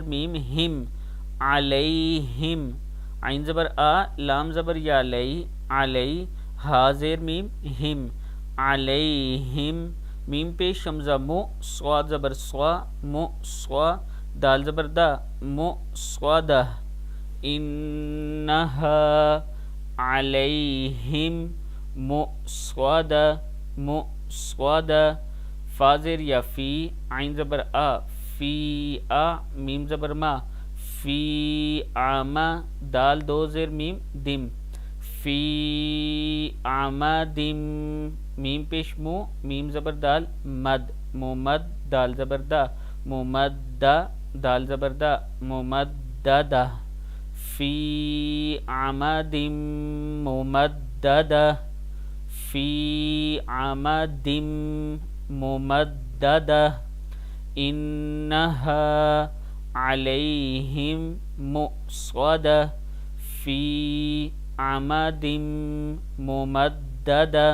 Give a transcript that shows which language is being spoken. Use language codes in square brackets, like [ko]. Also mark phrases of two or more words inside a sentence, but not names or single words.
[ur] میم ہم، علیہم، عین زبر آ، لام زبر یا لئی علی، ہا زیر میم ہم، علیہم، میم پیش حمزہ مو، صاد زبر سوا مو سوا، دال زبر دا مو سوادہ، [ar] انہا علیہم مؤصودہ، مؤصودہ. [ur] فا زیر یا فی، عین زبر آ فی آ میم زبر ما، فی آما دال دو زیر میم دم، فی عمدم میم پیش مو میم زبر دال [ar] مد، ممد [ur] دال زبر دا، [ar] ممدہ [ur] دال زبر دا، [ar] ممددہ، فی عمد ممددہ، فی عمد ممددہ، انہا علیہم مؤصدہ، فی عمد ممددہ۔